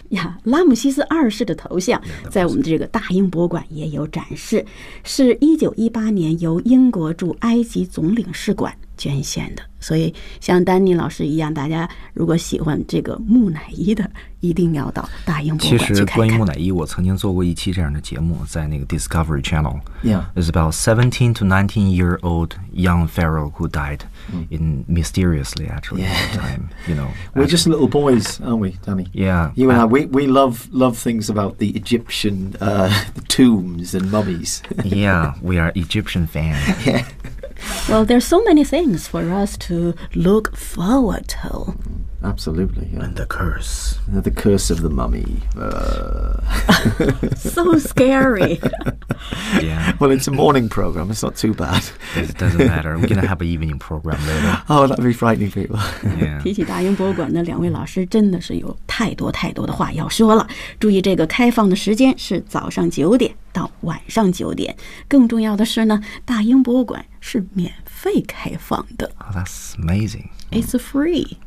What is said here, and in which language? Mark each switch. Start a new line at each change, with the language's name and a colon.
Chinese: Yeah, 拉姆西斯二世的头像在我们这个大英博物馆也有展示，是1918年由英国驻埃及总领事馆捐献的。所以像丹尼老师一样，大家如果喜欢这个木乃伊的，一定要到大英博物馆去看看。其实关于木乃伊，我曾经做过一期这样的节目，在那个 Discovery Channel。
English: Yeah, it's about 17 to 19 year old young pharaoh who died in mysteriously actually time. You know, we're just little boys, aren't we, Danny? Yeah, you and I, we love things about the Egyptian tombs and mummies. Yeah, we are Egyptian fans. Yeah. Well, there's so many things for us to look forward to. Absolutely.、Yeah. And the curse. The curse of the mummy. so scary. Yeah. Well, it's a morning program. It's not too bad. It doesn't matter. We're going to have an evening program later. Oh, that'd be frightening people. Yeah.
Chinese: 提起大英博物馆的两位老师真的是有太多太多的话要说了。注意这个开放的时间是早上9点。到晚上9点，更重要的是呢，大英博物馆是免费开放的。
English: Oh, that's amazing. It's free.